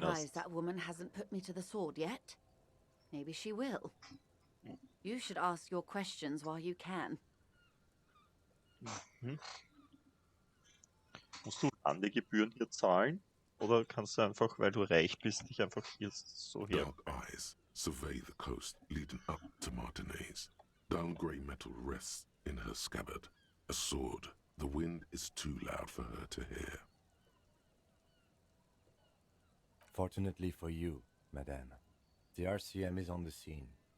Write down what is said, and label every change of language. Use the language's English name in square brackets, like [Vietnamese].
[English] surprised that woman hasn't put me to the sword yet. Maybe she will. You should ask your questions while you can. [German] Musst du Landegebühren hier zahlen? Oder kannst du einfach, weil du reich bist, dich einfach hier so her... [English] Dark eyes survey the coast leading up to Martinez. Dull grey metal rests in her scabbard. A sword. The wind is too loud for her to hear. Fortunately for you, madame, the RCM is on the scene.